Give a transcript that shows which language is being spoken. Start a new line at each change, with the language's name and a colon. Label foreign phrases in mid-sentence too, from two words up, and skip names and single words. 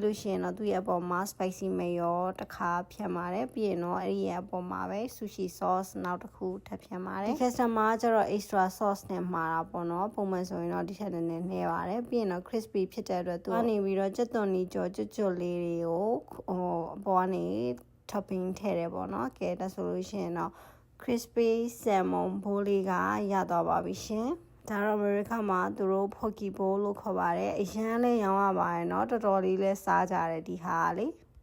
Burmese: လို့ရှိရင်တော့သူ့ရဲ့အပေါ်မှာ
English: spicy mayo
Burmese: တစ်ခါဖြတ်ပါတယ်ပြီးရင်တော့အဲ့ဒီရဲ့အပေါ်မှာပဲ
English: sushi sauce
Burmese: နောက်တစ်ခုထ ပ်ဖြတ်ပါတယ်ဒီ customer ကျတော့
English: extra sauce
Burmese: နဲ့မှာတာပေါ့နော်ပုံမှန်ဆိုရင်တော့ဒီထက်နည်းနည်းနှဲပါတယ်ပြီးရင်တော့ crispy ဖြစ်တဲ့အတွက်သူကနေပြီးတော့ကြက်သွန်နီကြော်ကျွတ်လေးတွေကိုအပေါ်ကနေ topping ထည့်တယ်ပေါ့နော်ကဲဒါဆိုလို့ရှိရင်တော့
English: crispy salmon bowl
Burmese: လေးကရသွားပါပြီရှင်ဒါတော့အမေရိကမှာသူတို့
English: poke bowl
Burmese: လို့ခေါ်ပါတယ်အရန်လေးရောင်းရပါတယ်เนาะတော်တော်လေးလဲစားကြတယ်ဒီဟာလေး